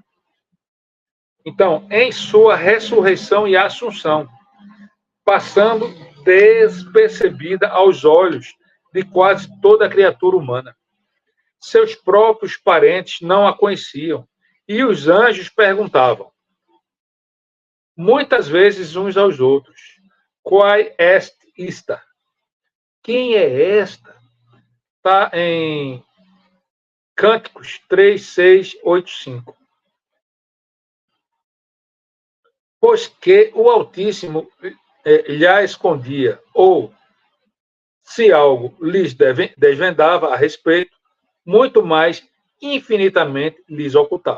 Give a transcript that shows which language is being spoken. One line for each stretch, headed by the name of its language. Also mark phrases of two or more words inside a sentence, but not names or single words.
Portuguese: Então, em sua ressurreição e assunção, passando despercebida aos olhos de quase toda a criatura humana. Seus próprios parentes não a conheciam, e os anjos perguntavam, muitas vezes uns aos outros,
Latin: quae est ista?
Portuguese: Quem é esta? Está em Cânticos 3, 6, 8, 5. Pois que o Altíssimo lhe escondia, ou, se algo lhes desvendava a respeito, muito mais infinitamente lhes ocultava.